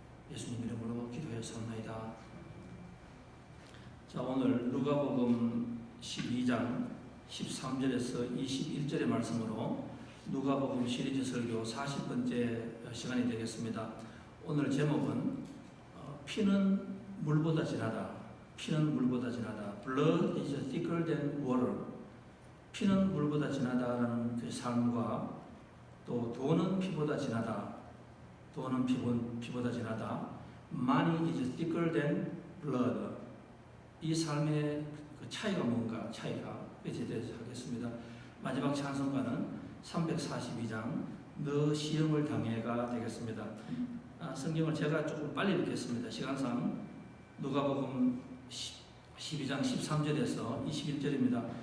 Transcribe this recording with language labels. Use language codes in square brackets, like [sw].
[ko] 예수님 이름으로 기도하였사옵나이다. 자, 오늘 누가복음 12장 13절에서 21절의 말씀으로 누가복음 시리즈 설교 40번째 시간이 되겠습니다. 오늘 제목은 피는 물보다 진하다. 피는 물보다 진하다. [en] Blood is thicker than water. [ko] 피는 물보다 진하다라는 그 삶과 또 돈은 피보다 진하다. 돈은 피보다 진하다. [en] Money is thicker than blood. [ko] 이 삶의 그 차이가 뭔가, 차이가 그에 대해서 하겠습니다. 마지막 찬송가는 342장 너 시험을 당해가 되겠습니다. 성경을 제가 조금 빨리 읽겠습니다. 시간상 누가복음 12장 13절에서 21절입니다.